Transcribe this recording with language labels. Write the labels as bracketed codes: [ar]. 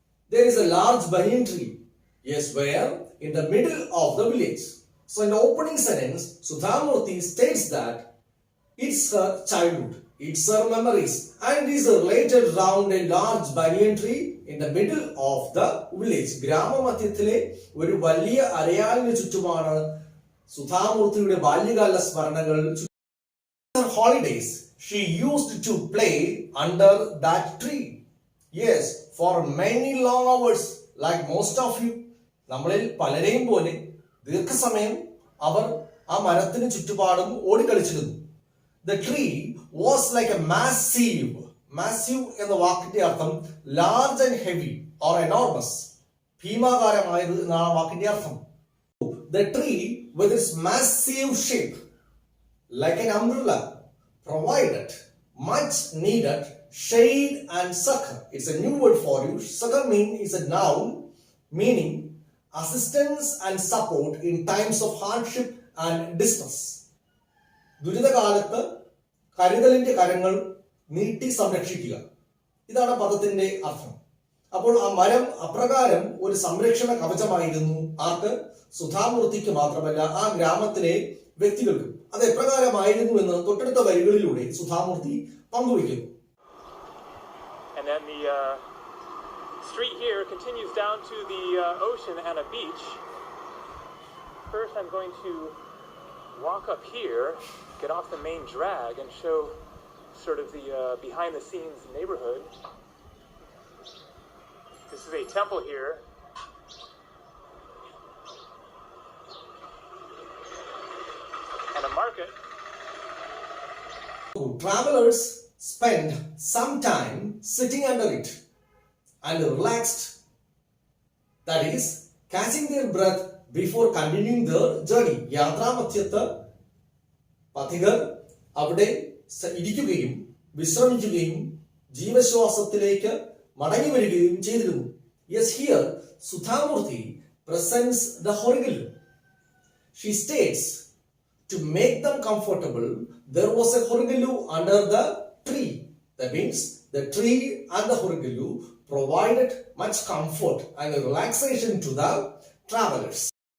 [en] There is a large banyan tree, yes, where? In the middle of the village. So in the opening sentence, Sudhamurti states that it's her childhood, it's her memories, and it is related around a large banyan tree in the middle of the village. [ml] ഗ്രാമമധ്യത്തിലെ ഒരു വലിയ അരയാലിന് ചുറ്റുമാണ് സുധാമൂർത്തിയുടെ ബാല്യകാല സ്മരണകൾ. [en] Her holidays, she used to play under that tree. Yes, for many long hours, like most of you. [ml] നമ്മളിൽ പലരെയും പോലെ ദീർഘസമയം അവർ ആ മരത്തിന് ചുറ്റുപാടും ഓടിക്കളിച്ചിരുന്നു. [en] The tree was like a massive [ml] എന്ന വാക്കിന്റെ അർത്ഥം [en] large and heavy or enormous, [ml] ഭീമാകാരമായത് എന്നാണ് വാക്കിന്റെ അർത്ഥം. [en] The tree with its massive shape like an umbrella provided much needed shade and succor. It's a new word for you. Succor is a noun meaning assistance and support in times of hardship and distress. [ml] ദുരിതകാലത്ത് കരുതലിന്റെ കരങ്ങൾ നീട്ടി സംരക്ഷിക്കുക, ഇതാണ് പദത്തിന്റെ അർത്ഥം. അപ്പോൾ ആ മരം അപ്രകാരം ഒരു സംരക്ഷണ കവചമായിരുന്നു ആർക്ക്? സുധാമൂർത്തിക്ക് മാത്രമല്ല, ആ ഗ്രാമത്തിലെ വ്യക്തികൾക്കും. അത് എപ്രകാരമായിരുന്നു എന്ന് തൊട്ടടുത്ത വരികളിലൂടെ സുധാമൂർത്തി പങ്കുവയ്ക്കുന്നു. [en] And then the street here continues down to the ocean and a beach. First I'm going to walk up here, get off the main drag, and show sort of the behind the scenes neighborhood. This is a temple here So, travelers spend some time sitting under it and relaxed, that is, catching their breath before continuing their journey. [ml] യാത്രാമധ്യത്ത് പഥികർ അവിടെ ഇരിക്കുകയും വിശ്രമിക്കുകയും ജീവശ്വാസത്തിലേക്ക് മടങ്ങി വരികയും ചെയ്തിരുന്നു. [en] Yes, here Sudhamurthy presents the Horigalu. She states, to make them comfortable, there was a Horigalu under the tree. That means the tree and the Horigalu provided much comfort and relaxation to the travelers.